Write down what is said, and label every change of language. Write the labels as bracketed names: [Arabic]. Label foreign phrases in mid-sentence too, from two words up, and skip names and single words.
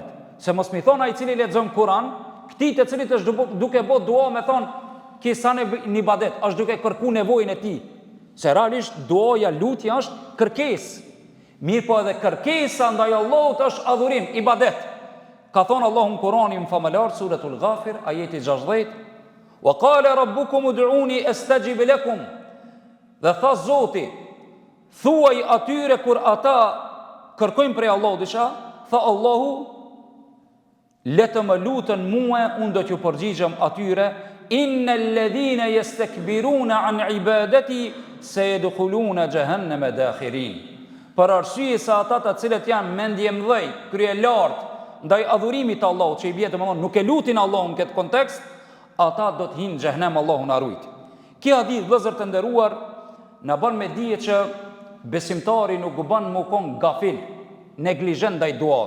[Albanian] Se mos mi thon ai i cili lexon Kur'an, këtij të cilit është duke bë dua, me thon kisa në ibadet, është duke kërku nevojën e tij. Se realisht duaja, lutja është kërkesë. Mirë po edhe kërkesa ndaj Allahut është adhurim, ibadet. Ka thonë Allahu në Kur'anin famëlar, suratul Ghafir, ajeti 60, [Arabic] وقال ربكم ادعوني أستجب لكم. [Albanian] Dhe tha Zoti, thuaj atyre kur ata kërkojnë prej Allahut diçka, tha Allahu, le të më lutën mua, unë do t'ju përgjigjem atyre, [Arabic] إن الذين يستكبرون عن عبادتي سيدخلون جهنم داخرين. [Albanian] Për arsye se ata të cilët janë mendje mëdhej, krye lart ndaj adhurimit të Allahut, që i bie domethënë nuk e lutin Allahun në këtë kontekst, ata do të hinë në xhehenem, Allahu na ruaj. Kjo hadith, vëllezër të nderuar, na bën me dije që besimtari nuk bën më kon gafil, neglizhent ndaj duas.